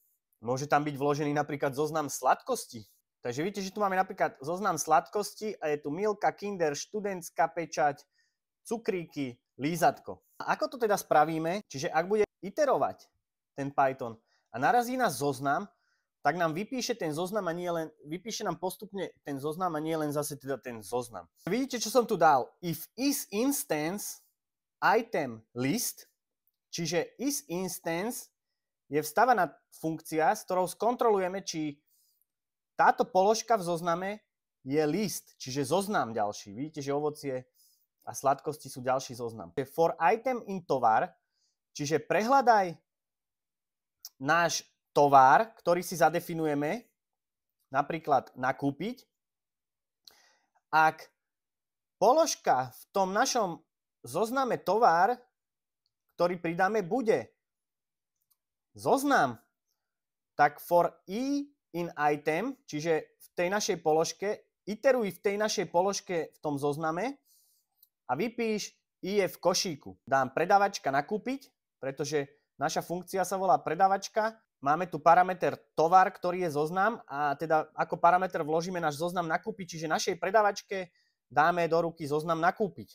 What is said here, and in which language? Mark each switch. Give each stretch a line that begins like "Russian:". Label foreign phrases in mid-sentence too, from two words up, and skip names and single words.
Slovak: Môže tam byť vložený napríklad zoznam sladkosti. Takže vidíte, že tu máme napríklad zoznam sladkosti a je tu Milka, Kinder, študentská pečať, cukríky, lízatko. A ako to teda spravíme? Čiže ak bude iterovať ten Python a narazí na zoznam, tak nám vypíše ten zoznam a nie len, vypíše nám postupne ten zoznam a nie len zase teda ten zoznam. Vidíte, čo som tu dal?
English: If is instance item list,
Slovak: čiže
English: is instance
Slovak: je vstavaná funkcia, s ktorou skontrolujeme, či táto položka v zozname je list, čiže zoznam ďalší. Vidíte, že ovocie a sladkosti sú ďalší zoznam.
English: For item in
Slovak: tovar, čiže prehľadaj náš tovar, ktorý si zadefinujeme, napríklad nakúpiť. Ak položka v tom našom zozname tovar, ktorý pridáme, bude zoznam, tak
English: for i in item,
Slovak: čiže v tej našej položke, iteruj v tej našej položke v tom zozname a vypíš i je v košíku. Dám predavačka nakúpiť, pretože naša funkcia sa volá predavačka. Máme tu parameter tovar, ktorý je zoznam a teda ako parameter vložíme náš zoznam nakúpiť, čiže našej predavačke dáme do ruky zoznam nakúpiť.